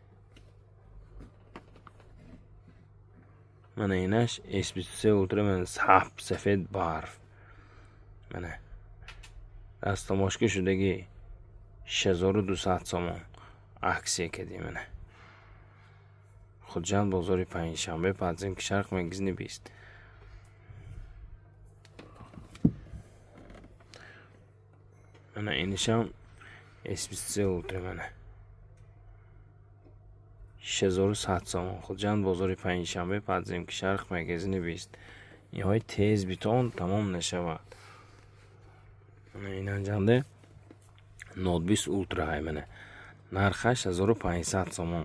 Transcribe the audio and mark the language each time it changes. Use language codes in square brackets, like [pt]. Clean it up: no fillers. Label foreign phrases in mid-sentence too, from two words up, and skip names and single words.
[tg] Mana инаш S23 Ultra мен сабз сафед барф. Mana растамошка шудагӣ 6200 сомон. Аксия кади mana. хуҷанд бозори панҷшанбе падземки Шарқ магазини 20. Mana инишам S23 Ultra mana 6100 сомон. хуҷанд бозори панҷшанбе падземки Шарқ магазини 20. ниҳои тез битон тамом нашавад. Mana ин анҷанде Note 20 Ultra ҳай mana. нархаш 1500 сомон.